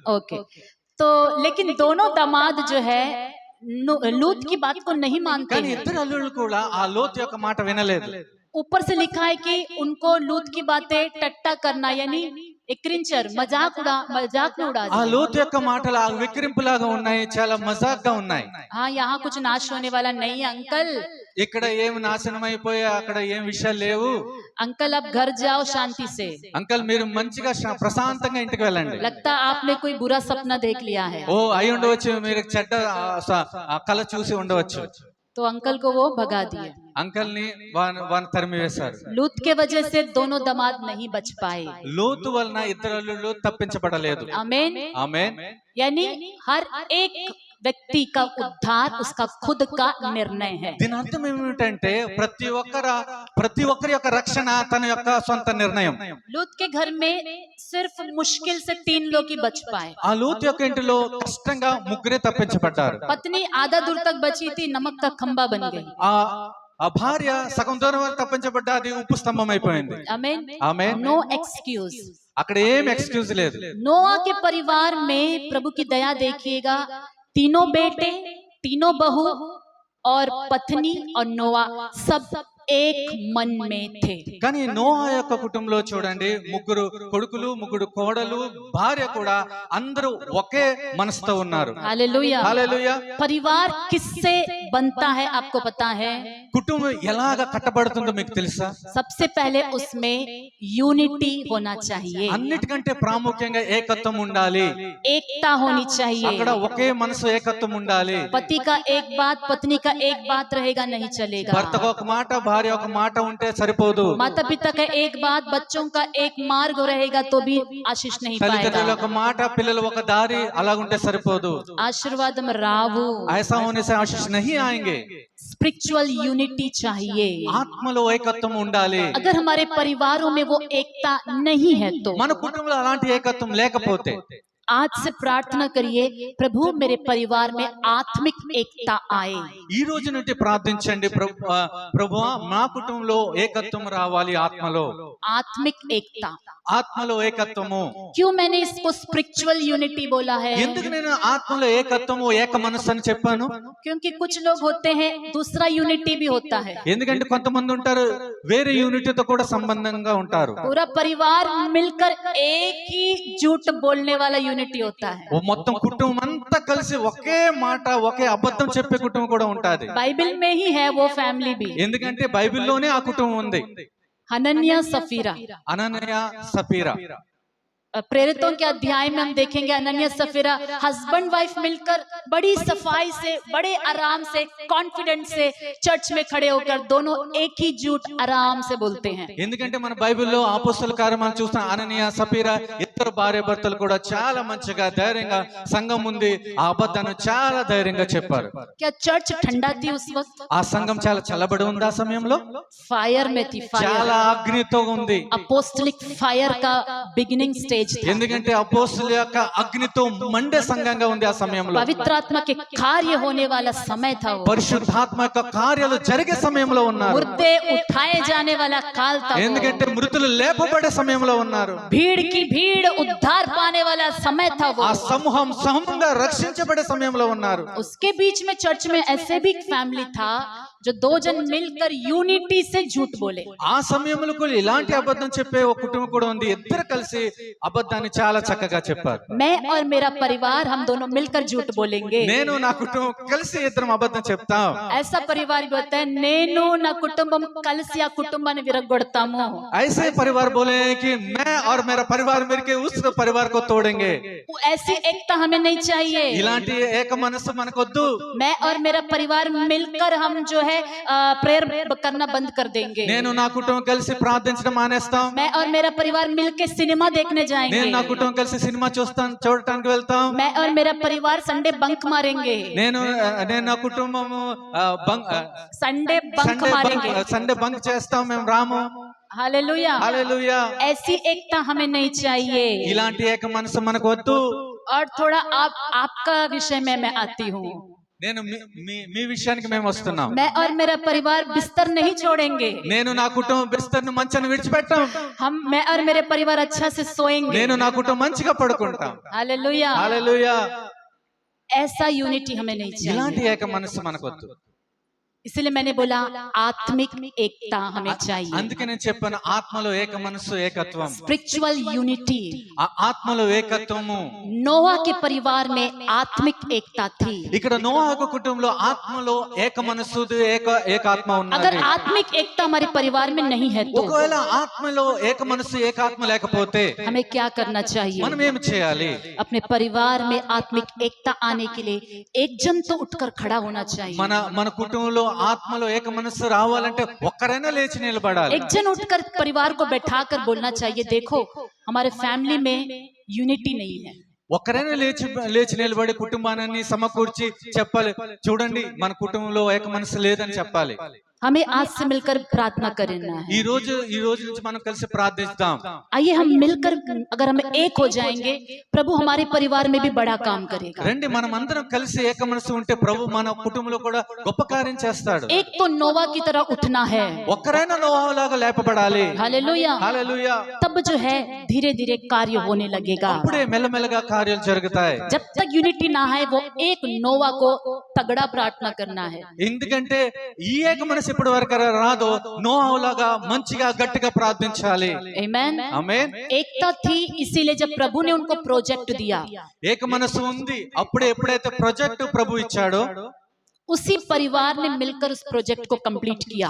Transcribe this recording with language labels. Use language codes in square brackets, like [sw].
[hi] Okay, तो लेकिन दोनों दामाद जो है लूत की बात को नहीं मानते [te] కానీ [hi] हैं। [te] ఇద్దరు అల్లుళ్ళు కూడా ఆ లోతు యొక్క మాట వినలేదు. [hi] ऊपर से लिखा है कि उनको लूत की बातें टट्टा करना, यानी एक क्रिंचर मजाक में उड़ा [te] ఆ [hi] दिया। [te] లోతు యొక్క మాటలు ఆ విక్రింపులాగా ఉన్నాయి, చాలా మజాక్ గా ఉన్నాయి. [hi] हाँ, यहाँ कुछ नाश होने वाला नहीं है अंकल। [te] ఇక్కడ ఏం నాశనం అయిపోయా, అక్కడ ఏం విషయాలు లేవు. [hi] अंकल आप घर जाओ शांति से। [te] అంకల్ మీరు మంచిగా ప్రశాంతంగా ఇంటికి వెళ్ళండి. [hi] लगता आपने कोई बुरा सपना देख लिया है। [te] ఓ అయి ఉండవచ్చు, మీరు చెడ్డ కళ చూసి ఉండవచ్చు. [hi] तो अंकल को वो भगा दिया। [te] అంకల్ ని వాని తరిమి వేశారు. [hi] लूत के वजह से दोनों दामाद नहीं बच पाए। [te] లోతు వలన ఇద్దరు అల్లుళ్ళు తప్పించబడలేదు. [hi] आमीन। [te] ఆమేన్. [hi] यानी हर एक व्यक्ति का उद्धार उसका खुद का निर्णय है। [te] దీని అర్థం ఏమిటంటే ప్రతి ఒక్కరి యొక్క రక్షణ తన యొక్క సొంత నిర్ణయం. [hi] लूत के घर में सिर्फ मुश्किल से 3 लोग ही बच पाए। [te] ఆ లోతు యొక్క ఇంటిలో కష్టంగా ముగ్గురే తప్పించబడ్డారు. [hi] पत्नी आधा दूर तक बची थी, नमक का खंबा बन गई। [te] ఆ భార్య సగం దూరం వరకు తప్పించబడ్డది, ఉప్పు స్తంభం అయిపోయింది. [hi] आमीन। [te] ఆమేన్. [hi] No excuse. [te] అక్కడ ఏం ఎక్స్క్యూజ్ లేదు. [hi] नोआ के परिवार में प्रभु की दया देखिएगा, तीनों बेटे, तीनों बहू और पत्नी और नोआ सब एक मन में थे। [te] కానీ నోహా యొక్క కుటుంబంలో చూడండి, ముగ్గురు కొడుకులు, ముగ్గురు కోడలు, భార్య కూడా అందరూ ఒకే మనసుతో ఉన్నారు. [hi] हालेलुया। [te] హల్లెలూయా. [hi] परिवार किससे बनता है आपको पता है? [te] కుటుంబం ఎలాగ కట్టబడుతుందో మీకు తెలుసా? [hi] सबसे पहले उसमें यूनिटी होना चाहिए, [te] అన్నిటికంటే ప్రాముఖ్యంగా ఏకత్వం ఉండాలి. [hi] एकता होनी चाहिए। [te] అక్కడ ఒకే మనసు, ఏకత్వం ఉండాలి. [hi] पति का एक बात, पत्नी का एक बात रहेगा नहीं चलेगा। [te] భర్తకు ఒక మాట, భార్య ఒక మాట ఉంటే సరిపోదు. [hi] माता पिता का एक बात, बच्चों का एक मार्ग रहेगा तो भी आशीष नहीं [te] తల్లిదండ్రుల [hi] पाएगा। [te] ఒక మాట, పిల్లలు ఒక దారి, అలాగుంటే సరిపోదు. आशीर्वाद में रावू। [hi] ऐसा होने से आशीष नहीं आएंगे. स्पिरिचुअल यूनिटी चाहिए। [te] ఆత్మలో ఏకత్వం ఉండాలి. [hi] अगर हमारे परिवारों में वो एकता नहीं है तो [te] మన కుటుంబంలో అలాంటి ఏకత్వం లేకపోతే [hi] आज से प्रार्थना करिए, प्रभु मेरे परिवार में आत्मिक एकता आए। [te] ఈ రోజు నుండి ప్రార్థించండి, ప్రభువా మా కుటుంబంలో ఏకత్వం రావాలి. ఆత్మలో [hi] आत्मिक एकता। [te] ఆత్మలో ఏకత్వము. [hi] क्यों मैंने इसको स्पिरिचुअल यूनिटी बोला है? [te] ఎందుకు నేను ఆత్మలో ఏకత్వము, ఏక మనస్సు అని చెప్పాను? [hi] क्योंकि कुछ लोग होते हैं दूसरा यूनिटी भी होता है। [te] ఎందుకంటే కొంతమంది ఉంటారు వేరే యూనిటీతో కూడా సంబంధంగా ఉంటారు. [hi] पूरा परिवार मिलकर एक ही झूठ बोलने वाला यूनिटी होता है। [te] ఓ మొత్తం కుటుంబం అంతా కలిసి ఒకే మాట, ఒకే అబద్ధం చెప్పే కుటుంబం కూడా ఉంటాది. [hi] बाइबल में ही है वो फैमिली भी। [te] ఎందుకంటే బైబిల్లోనే ఆ కుటుంబం ఉంది. [hi] हनन्या सफीरा। [te] అననయ సఫీరా [hi] प्रेरितों के अध्याय में हम देखेंगे अनन्या सफीरा हस्बैंड वाइफ मिलकर बड़ी सफाई से, बड़े आराम से, कॉन्फिडेंस से चर्च में खड़े होकर दोनों एक ही झूठ आराम से बोलते हैं। [te] ఎందుకంటే మన బైబిల్లో అపోస్తల కార్యక్రమాలు చూస్తాం. అననీయ సఫీరా ఇద్దరు భార్య భర్తలు కూడా చాలా మంచిగా ధైర్యంగా సంఘం ముందు ఆ అబద్ధాన్ని చాలా ధైర్యంగా చెప్పారు. [hi] क्या चर्च ठंडा थी उस वक्त? [te] ఆ సంఘం చాలా చల్లబడి ఉంది ఆ సమయంలో, [hi] फायर में थी, फायर, [te] చాలా అగ్నితో ఉంది. [hi] अपोस्टलिक फायर का बिगिनिंग स्टेज था। [te] ఎందుకంటే అపోస్తలుల యొక్క అగ్నితో మండే సంఘంగా ఉంది ఆ సమయంలో. [hi] पवित्र आत्मा के कार्य होने वाला समय था वो। [te] పరిశుద్ధాత్మ యొక్క కార్యాలు జరిగే సమయంలో ఉన్నారు. [hi] मुर्दे उठाए जाने वाला काल था वो। [te] ఎందుకంటే మృతులు లేపబడే సమయంలో ఉన్నారు. [hi] भीड़ की भीड़ उद्धार पाने वाला समय था वो। [te] ఆ సమూహం సమూహంగా రక్షించబడే సమయంలో ఉన్నారు. [hi] उसके बीच में चर्च में ऐसे भी एक फैमिली था जो दो जन मिलकर यूनिटी से झूठ बोले। [te] ఆ సమయంలో కూడా ఇలాంటి అబద్ధం చెప్పే ఒక కుటుంబం కూడా ఉంది. ఇద్దరు కలిసి అబద్ధాన్ని చాలా చక్కగా చెప్పారు. [hi] मैं और मेरा परिवार हम दोनों मिलकर झूठ बोलेंगे। [te] నేను నా కుటుంబం కలిసి ఇద్దరం అబద్ధం చెప్తాం. [hi] ऐसा परिवार भी होता है, [te] నేను నా కుటుంబం కలిసి ఆ కుటుంబాన్ని విరగొడతాము। [hi] ऐसे परिवार बोले कि मैं और मेरा परिवार मिलके उस परिवार को तोड़ेंगे. ऐसी एकता हमें नहीं चाहिए। [te] ఇలాంటి ఏక మనసు మనకొద్దు. [hi] मैं और मेरा परिवार मिलकर हम जो है प्रेयर करना बंद कर देंगे। [te] నేను నా కుటుంబం కలిసి ప్రార్థించడం మానేస్తాం. [hi] मैं और मेरा परिवार मिलके सिनेमा देखने [te] నేను [hi] जाएंगे। [te] నా కుటుంబం కలిసి సినిమా చూడటానికి వెళ్తాం. [hi] मैं और मेरा परिवार संडे बंक मारेंगे। [te] నేను నా కుటుంబము [hi] संडे बंक मारेंगे। [te] సండే బంక్ చేస్తాం, మేము రాము. [hi] हालेलुया। [te] హల్లెలూయా. [hi] ऐसी एकता हमें नहीं चाहिए। [te] ఇలాంటి ఏక మనసు మనకు వద్దు. [hi] और थोड़ा आपका विषय में मैं आती हूँ। [te] నేను మీ విషయానికి మేము వస్తున్నాం. [hi] मैं और मेरा परिवार बिस्तर नहीं छोड़ेंगे। [te] నేను నా కుటుంబం బిస్తర్ను మంచాన్ని విడిచిపెట్టాం. [hi] मैं और मेरे परिवार अच्छा से सोएंगे। [te] నేను నా కుటుంబం మంచిగా పడుకుంటాం. [hi] हालेलुया। [te] హల్లెలూయా. [hi] ऐसा यूनिटी हमें नहीं [te] ఇలాంటి [hi] चाहिए। [te] ఏక మనసు మనకొద్దు. [hi] इसलिए मैंने बोला आत्मिक एकता हमें चाहिए। [te] అందుకే నేను చెప్పాను, ఆత్మలో ఏక మనసు, ఏకత్వం. [hi] Spiritual unity. [te] ఆ ఆత్మలో ఏకత్వము. [hi] नोआ के परिवार में आत्मिक एकता थी। [te] ఇక్కడ నోవాహు కుటుంబంలో ఆత్మలో ఏక మనసు, ఏకాత్మ [hi] अगर [te] ఉన్నది. [hi] आत्मिक एकता हमारे परिवार में नहीं है तो [te] ఒకవేళ ఆత్మలో ఏక మనసు, ఏకాత్మ లేకపోతే [hi] हमें क्या करना चाहिए? [te] మనం ఏం చేయాలి? [hi] अपने परिवार में आत्मिक एकता आने के लिए एक जन तो उठकर खड़ा होना चाहिए। [te] మన కుటుంబంలో ఆత్మలో ఏక మనసు రావాలంటే ఒక్కరైనా లేచి నిలబడాలి. [hi] एक जन उठकर परिवार को बैठाकर बोलना चाहिए, देखो हमारे फैमिली में यूनिटी नहीं है। [te] ఒక్కరైనా లేచి నిలబడి కుటుంబాన్ని సమకూర్చి చెప్పాలి, చూడండి మన కుటుంబంలో ఏక మనసు లేదని చెప్పాలి. [hi] हमें आज से मिलकर प्रार्थना करना है। [te] ఈ రోజు నుంచి మనం కలిసి ప్రార్థిస్తాం. [hi] आइए हम मिलकर अगर हम एक हो जाएंगे, प्रभु हमारे परिवार में भी बड़ा काम करेगा। [te] రండి, మనం అందరం కలిసి ఏక మనసు ఉంటే ప్రభు మన కుటుంబంలో కూడా గొప్ప కార్యం చేస్తాడు. [hi] एक तो नोवा की तरह उठना है। [te] ఒక్కరైనా నోవాహులాగా లేపబడాలి. [hi] हालेलुया। [te] హల్లెలూయా. [hi] तब जो है धीरे धीरे कार्य होने लगेगा। [te] అప్పుడే మెల్లమెల్లగా కార్యాలు జరుగుతాయి. [hi] जब तक यूनिटी ना है वो एक नोवा को तगड़ा प्रार्थना करना है। [te] ఎందుకంటే ఈ ఏక మనసు ఇప్పటి వరకు రాదో, నోవాహులాగా మంచిగా గట్టిగా ప్రార్థించాలి. [hi] आमेन। [te] ఆమేన్. [hi] एकता थी, इसीलिए जब प्रभु ने उनको प्रोजेक्ट दिया, [te] ఏక మనసు ఉంది. అప్పుడే ఎప్పుడైతే ప్రాజెక్ట్ ప్రభు ఇచ్చాడో [hi] उसी परिवार ने मिलकर उस प्रोजेक्ट को कंप्लीट किया।